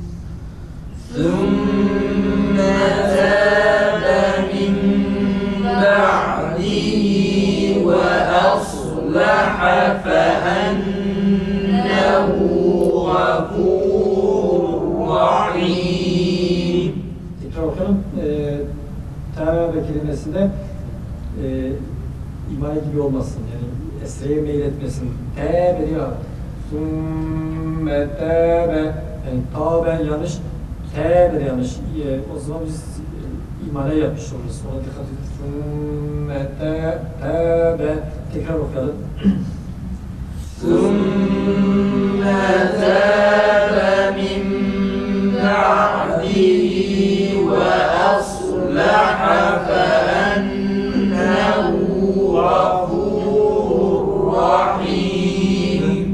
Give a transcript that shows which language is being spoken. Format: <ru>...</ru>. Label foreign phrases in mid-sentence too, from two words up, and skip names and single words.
<ar>ثم تاب من بعده وأصلح فأنه غفور رحيم.</ar> <tr>Tekrar okuyalım. Tevbe kelimesinde imane gibi olmasın. Yani esreye meyletmesin. Tevbe diyor.</tr> <ar>ثم توبة.</ar> <tr>Yani tevbe yanlış. Tevbe de yanlış. O zaman biz imane yapmış oluruz. Ona dikkat edin.</tr> <ar>ثم توبة.</ar> <tr>Tekrar okuyalım.</tr> <ar>ثم تاب من بعده وأصلح فأنه غفور رحيم.</ar>